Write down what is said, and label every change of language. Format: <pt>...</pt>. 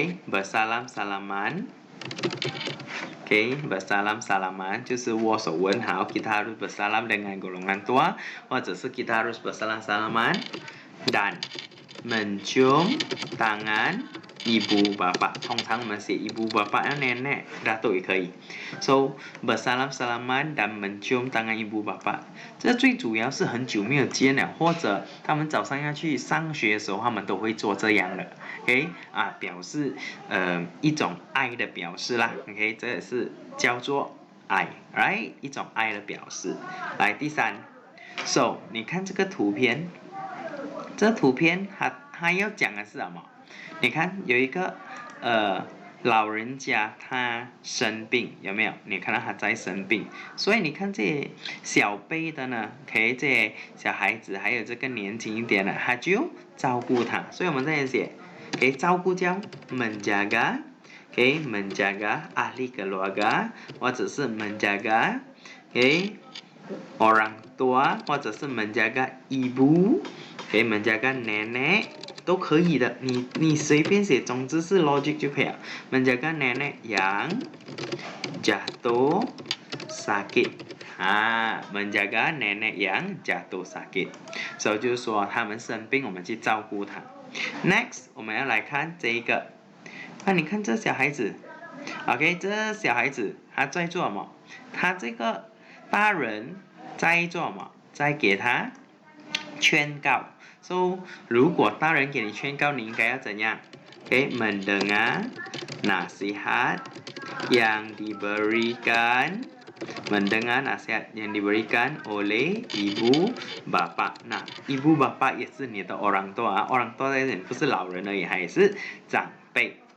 <ms>bersalam salaman， bersalam salaman</ms> <zh>就是握手问好</zh> <ms>kita harus bersalam dengan golongan tua，</ms> <zh>或者是</zh> <ms>kita harus bersalam salaman dan mencium tangan ibu bapak，</ms> <zh>通常我们写</zh> <ms>ibu bapak nenek datuk</ms> <zh>也可以。 So</zh> <ms>bersalam salaman dan mencium tangan ibu bapak，</ms> <zh>这最主要是很久没有见了，或者他们早上要去上学的时候，他们都会做这样的。表示一种爱的表示啦。这也是叫做爱 ，right， 一种爱的表示。来，第3 ，So 你看这个图片，这图片它要讲的是什么？你看有一个老人家他生病，有没有？你看到他在生病，所以你看这些小辈的呢，这些小孩子还有这个年轻一点的，他就照顾他。所以我们这里写，照顾叫</zh> <ms>menjaga， menjaga ahli keluarga，</ms> <zh>或者是</zh> <ms>menjaga orang tua， 或者是 menjaga ibu， menjaga nenek。</ms> <zh>都可以的，你随便写，总之是 logic 就可以了。</zh> <ms>menjaga nenek yang jatuh sakit， menjaga nenek yang jatuh sakit，</ms> <zh>所以就是说他们生病，我们去照顾他。 Next， 我们要来看这一个，你看这小孩子 ，OK， 这小孩子他在做什么？他这个大人在做什么？在给他劝告。</zh> <ms>So，</ms> <zh>如果大人给你劝告，你应该要怎样？</zh> <ms>mendengar nasihat yang diberikan， mendengar nasihat yang diberikan oleh ibu bapa。</ms> <zh>那 ibu bapa 也是你的orang tua， orang tua 在这里不是老人而已，还是长辈。</zh>